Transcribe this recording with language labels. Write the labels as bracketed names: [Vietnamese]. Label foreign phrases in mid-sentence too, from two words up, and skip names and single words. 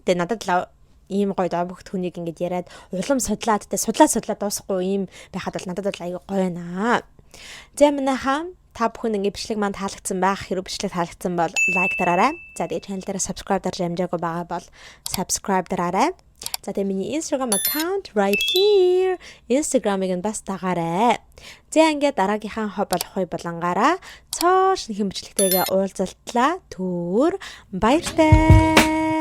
[Mongolian] Тэгээ надад л ийм гоё добогт хүнийг ингээд яриад улам судлаад тий судлаад дуусахгүй ийм байхад бол надад бол аягүй гоё байна. За манайхаа та бүхэн ингээд бичлэг маань таалагдсан байх. Хэрвээ бичлэг таалагдсан бол лайк дараарай. За тэгээ channel дээр subscribe дарж амжаагүй байгаа бол subscribe дараарай. За тэгээ миний Instagram [English] account right here. [Mongolian] Instagram-ыг нь бас дагаарай. За ингээд дараагийнхаа болох болонгаараа цоо шинэхэн бичлэгтэйгээ уулзалтлаа. Түр баяртай.